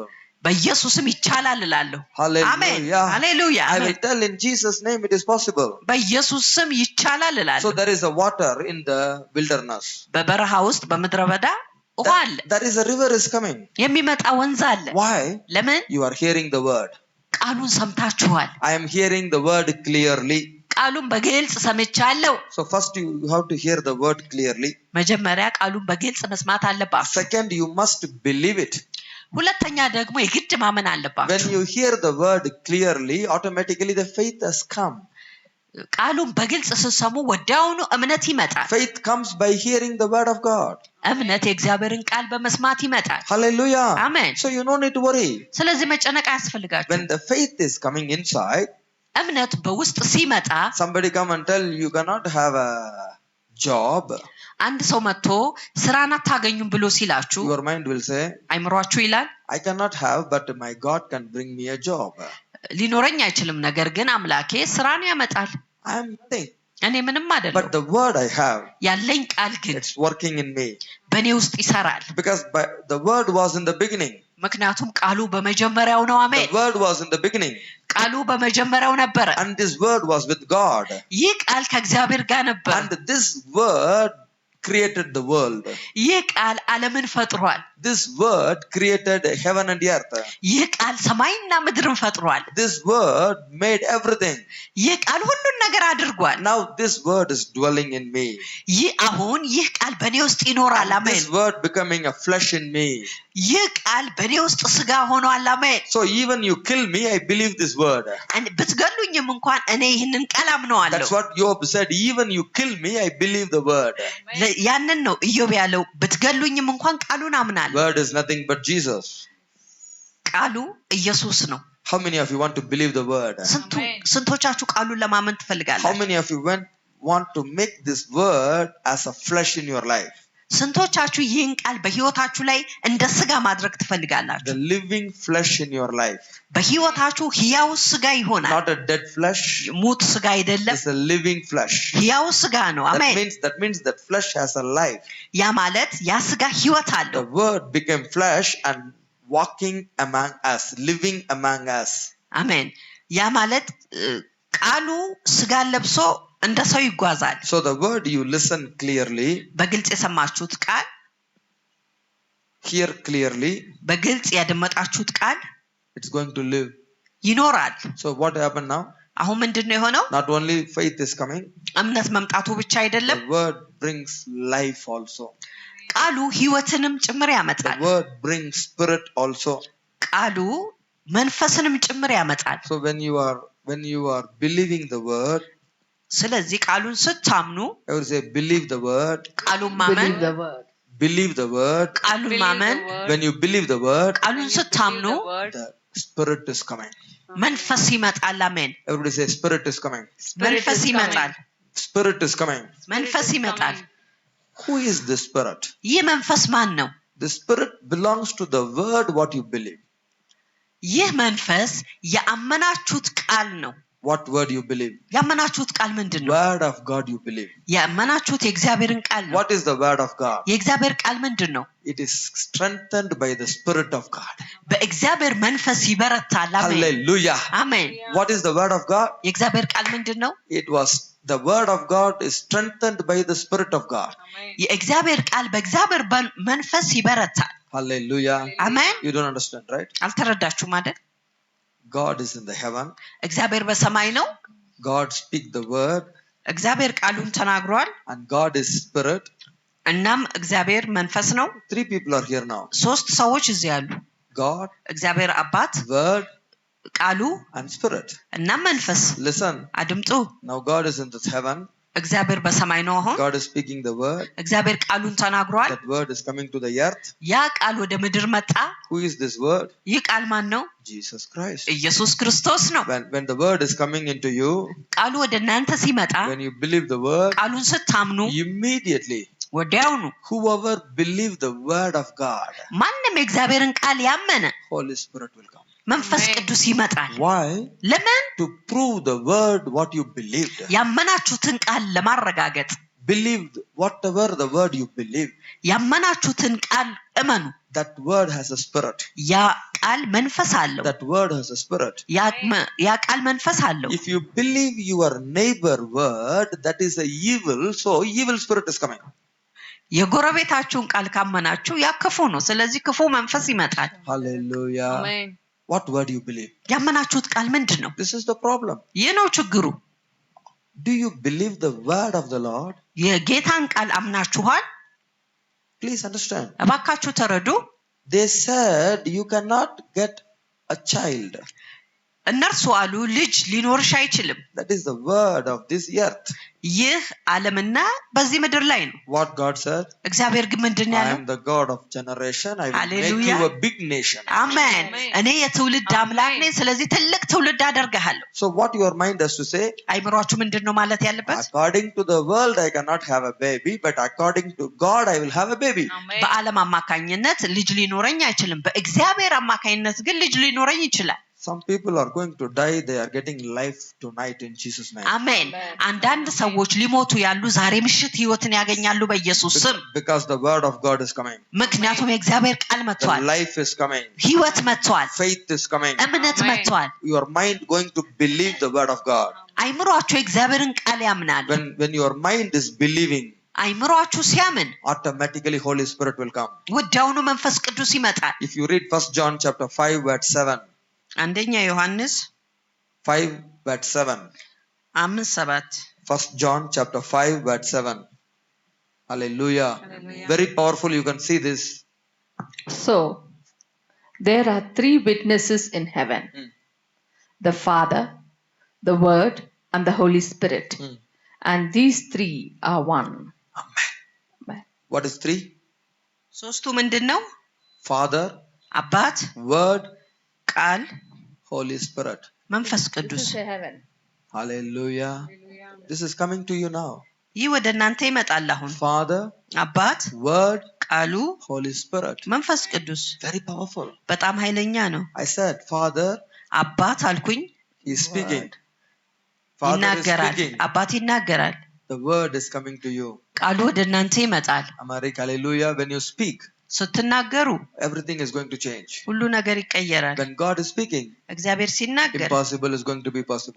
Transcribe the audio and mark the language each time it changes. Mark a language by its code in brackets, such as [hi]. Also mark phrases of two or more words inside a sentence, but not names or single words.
[am] በኢየሱስም ይቻላል እላለሁ አሜን ሃሌሉያ [en] I will tell in Jesus name it is possible [am] በኢየሱስም ይቻላል እላለሁ [en] so there is a water in the wilderness [am] በበረሃ ውስጥ በምድረ በዳ [en] there is a river is coming [am] የሚመጣ ወንዝ አለ [en] why [am] ለምን [en] you are hearing the word [am] ቃሉን ሰምታችኋል [en] I am hearing the word clearly [am] ቃሉን በግልጽ ሰምቻለሁ [en] so first you have to hear the word clearly [am] መጀመሪያ ቃሉን በግልጽ መስማት አለባችሁ [en] second you must believe it [am] ሁለተኛ ደግሞ የግድ ማመን አለባችሁ [en] when you hear the word clearly automatically the faith has come [am] ቃሉን በግልጽ ሲሰሙ ወዲያውኑ እምነት ይመጣል [en] faith comes by hearing the word of God [am] እምነት የእግዚአብሔርን ቃል በመስማት ይመጣል [en] hallelujah amen so you don't need to worry [am] ስለዚህ መጨነቅ አያስፈልጋችሁ [en] when the faith is coming inside [am] እምነት በውስጥ ሲመጣ [en] somebody come and tell you cannot have a job [am] አንድ ሰው መጥቶ ስራን አታገኙም ብሎ ሲላችሁ [en] your mind will say [am] አይምሮአችሁ ይላል [en] I cannot have but my God can bring me a job [am] ሊኖረኝ አይችልም ነገር ግን አምላኬ ስራን ያመጣል [en] I am nothing [am] እኔ ምንም አይደለም [en] but the word I have [am] ያለኝ ቃል ግን [en] it's working in me [am] በእኔ ውስጥ ይሰራል [en] because the word was in the beginning [am] ምክንያቱም ቃሉ በመጀመሪያው ነው አሜን [en] the word was in the beginning [am] ቃሉ በመጀመሪያው ነበር [en] and this word was with God [am] ይህ ቃል ከእግዚአብሔር ጋር ነበር [en] and this word created the world [am] ይህ ቃል ዓለምን ፈጥሯል [en] this word created heaven and earth [am] ይህ ቃል ሰማይና ምድርን ፈጥሯል [en] this word made everything [am] ይህ ቃል ሁሉን ነገር አድርጓል [en] now this word is dwelling in me [am] ይህ ቃል በእኔ ውስጥ ይኖራል አሜን [en] this word becoming a flesh in me [am] ይህ ቃል በእኔ ውስጥ ስጋ ሆኗል አሜን [en] so even you kill me I believe this word [am] ብትገሉኝም እንኳን እኔ ይህንን ቃል አምነዋለሁ [en] that's what Job said even you kill me I believe the word [am] ያንን ነው ኢዮብ ያለው ብትገሉኝም እንኳን ቃሉን አምናለሁ [en] word is nothing but Jesus [am] ቃሉ ኢየሱስ ነው [en] how many of you want to believe the word [am] ስንቶቻችሁ ቃሉን ለማመን ትፈልጋላችሁ [en] how many of you want to make this word as a flesh in your life [am] ስንቶቻችሁ ይህን ቃል በህይወታችሁ ላይ እንደ ስጋ ማድረግ ትፈልጋላችሁ [en] the living flesh in your life [am] በህይወታችሁ ሕያው ስጋ ይሆናል [en] not a dead flesh [am] ሙት ስጋ አይደለም [en] it's a living flesh [am] ሕያው ስጋ ነው አሜን [en] that means that flesh has a life [am] ያ ማለት ያ ስጋ ህይወት አለው [en] the word became flesh and walking among us living among us [am] አሜን ያ ማለት ቃሉ ስጋ ለብሶ እንደ ሰው ይጓዛል [en] so the word you listen clearly [am] በግልጽ የሰማችሁት ቃል [en] hear clearly [am] በግልጽ ያደመጣችሁት ቃል [en] it's going to live [am] ይኖራል [en] so what happened now [am] አሁን ምንድነው የሆነው [en] not only faith is coming [am] እምነት መምጣቱ ብቻ አይደለም [en] the word brings life also [am] ቃሉ ህይወትንም ጭምር ያመጣል [en] the word brings spirit also [am] ቃሉ መንፈስንም ጭምር ያመጣል [en] so when you are believing the word [am] ስለዚህ ቃሉን ስታምኑ [en] everybody say believe the word. [am] ቃሉን ማመን [en] Believe the word. Believe the word. [am] ቃሉን ማመን [en] When you believe the word, [am] ቃሉን ስታምኑ [en] the spirit is coming. [am] መንፈስ ይመጣል አሜን [en] Everybody say spirit is coming. [am] መንፈስ ይመጣል [en] Spirit is coming. [am] መንፈስ ይመጣል [en] Who is the spirit? [am] ይህ መንፈስ ማን ነው [en] The spirit belongs to the word what you believe. [am] ይህ መንፈስ ያመናችሁት ቃል ነው [en] What word you believe? [am] ያመናችሁት ቃል ምንድነው [en] Word of God you believe. [am] ያመናችሁት የእግዚአብሔርን ቃል ነው [en] What is the word of God? [am] የእግዚአብሔር ቃል ምንድነው [en] It is strengthened by the spirit of God. [am] በእግዚአብሔር መንፈስ ይበረታል አሜን [en] Hallelujah. [am] አሜን [en] What is the word of God? [am] የእግዚአብሔር ቃል ምንድነው [en] It was the word of God is strengthened by the spirit of God. [am] የእግዚአብሔር ቃል በእግዚአብሔር መንፈስ ይበረታል [en] Hallelujah. [am] አሜን [en] You don't understand, right? [am] አልተረዳችሁም አይደል [en] God is in the heaven. [am] እግዚአብሔር በሰማይ ነው [en] God speak the word. [am] እግዚአብሔር ቃሉን ተናግሯል [en] And God is spirit. [am] እናም እግዚአብሔር መንፈስ ነው [en] 3 people are here now. [am] ሶስት ሰዎች እዚህ አሉ [en] God, [am] እግዚአብሔር አባት [en] word, [am] ቃሉ [en] and spirit. [am] እና መንፈስ [en] Listen. [am] አድምጡ [en] Now God is in the heaven. [am] እግዚአብሔር በሰማይ ነው አሁን [en] God is speaking the word. [am] እግዚአብሔር ቃሉን ተናግሯል [en] That word is coming to the earth. [am] ያ ቃል ወደ ምድር መጣ [en] Who is this word? [am] ይህ ቃል ማን ነው [en] Jesus Christ. [am] ኢየሱስ ክርስቶስ ነው [en] When the word is coming into you, [am] ቃሉ ወደ እናንተ ሲመጣ [en] when you believe the word, [am] ቃሉን ስታምኑ [en] immediately [am] ወዲያውኑ [en] whoever believe the word of God, [am] ማንንም የእግዚአብሔርን ቃል ያመነ [en] Holy Spirit will come. [am] መንፈስ ቅዱስ ይመጣል [en] Why? [am] ለምን [en] To prove the word what you believed. [am] ያመናችሁትን ቃል ለማረጋገጥ [en] Believe whatever the word you believe. [am] ያመናችሁትን ቃል እመኑ [en] That word has a spirit. [am] ያ ቃል መንፈስ አለው [en] That word has a spirit. [am] ያ ቃል መንፈስ አለው [en] If you believe your neighbor word, that is a evil, so evil spirit is coming. [am] የጎረቤታችሁን ቃል ካመናችሁ ያ ክፉ ነው ስለዚህ ክፉ መንፈስ ይመጣል [en] Hallelujah. Amen. What word you believe? [am] ያመናችሁት ቃል ምንድነው [en] This is the problem. [am] ይህ ነው ችግሩ [en] Do you believe the word of the Lord? [am] የጌታን ቃል አምናችኋል [en] Please understand. [am] እባካችሁ ተረዱ [en] They said you cannot get a child. [am] እነርሱ አሉ ልጅ ሊኖርሽ አይችልም [en] That is the word of this earth. [am] ይህ ዓለምና በዚህ ምድር ላይ ነው [en] What God said? [am] እግዚአብሔር ግን ምንድነው [en] I [am] ያለው [en] am the God of generation. I will Hallelujah. make you a big nation. [am] አሜን እኔ የትውልድ አምላክ ነኝ ስለዚህ ትልቅ ትውልድ አደርግሃለሁ [en] So what your mind has to say? [am] አይምሮአችሁ ምንድነው ማለት ያለበት [en] According to the world, I cannot have a baby, but according to God, I will have a baby. [am] በዓለም አማካኝነት ልጅ ሊኖረኝ አይችልም በእግዚአብሔር አማካኝነት ግን ልጅ ሊኖረኝ ይችላል [en] Some people are going to die. They are getting life tonight in Jesus' name. [am] አሜን አንዳንድ ሰዎች ሊሞቱ ያሉ ዛሬ ምሽት ህይወትን ያገኛሉ በኢየሱስ ስም [en] Because the word of God is coming. [am] ምክንያቱም የእግዚአብሔር ቃል [en] The [am] መጥቷል [en] life is coming. [am] ህይወት መጥቷል [en] Faith is coming. [am] እምነት መጥቷል [en] Your mind going to believe the word of God. [am] አይምሮአችሁ የእግዚአብሔርን ቃል ያምናል [en] When your mind is believing, [am] አይምሮአችሁ ሲያምን [en] automatically Holy Spirit will come. [am] ወዲያውኑ መንፈስ ቅዱስ ይመጣል [en] If you read 1 John chapter 5 verse 7. [am] አንደኛ ዮሐንስ [en] 5 verse 7. 5:7 1 John chapter 5 verse 7. Hallelujah. Very powerful. You can see this. So, there are 3 witnesses in heaven. The Father, the Word, and the Holy Spirit. And these 3 are one. Amen. What is 3? [am] ሶስቱ ምንድነው [en] Father, [am] አባት [en] Word, [am] ቃል [en] Holy Spirit. [am] መንፈስ [en] This [am] ቅዱስ [en] is the heaven. Hallelujah. This is coming to you now. [am] ይህ ወደ እናንተ ይመጣል አሁን [en] Father, [am] አባት [en] Word, [am] ቃሉ [en] Holy Spirit. [am] መንፈስ ቅዱስ [en] Very powerful. [am] በጣም ኃይለኛ ነው [en] I said, Father, [am] አባት አልኩኝ [en] He is speaking. Father is [am] ይናገራል [en] speaking. [am] አባት ይናገራል [en] The word is coming to you. [am] ቃሉ ወደ እናንተ ይመጣል [en] Amarik, hallelujah. When you speak, [am] ስትናገሩ [en] everything is going to change. [am] ሁሉ ነገር ይቀየራል [en] When God is speaking, [am] እግዚአብሔር ሲናገር [en] impossible is going to be possible.